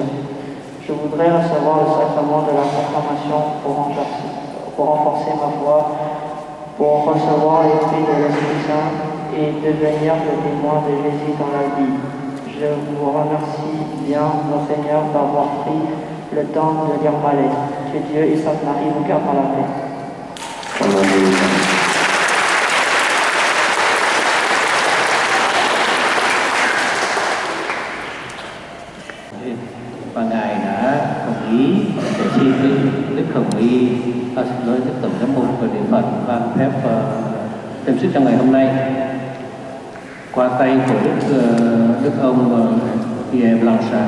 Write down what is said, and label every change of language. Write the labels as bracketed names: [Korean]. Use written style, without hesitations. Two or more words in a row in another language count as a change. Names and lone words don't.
[French] Je voudrais recevoir le sacrement de la confirmation pour renforcer ma foi, pour recevoir l'esprit de l'Esprit Saint et devenir le témoin de Jésus dans la vie. Je vous remercie bien, Monseigneur, d'avoir pris le temps de lire ma lettre. Que Dieu et Sainte Marie vous gardent dans la paix. [Vietnamese] Và Ngài đã đồng ý để xin Đức Hồng Y, Đức Tổng Giám mục và Địa Phận ban phép thêm sức trong ngày hôm nay qua tay của Đức ông Pierre Blanchard.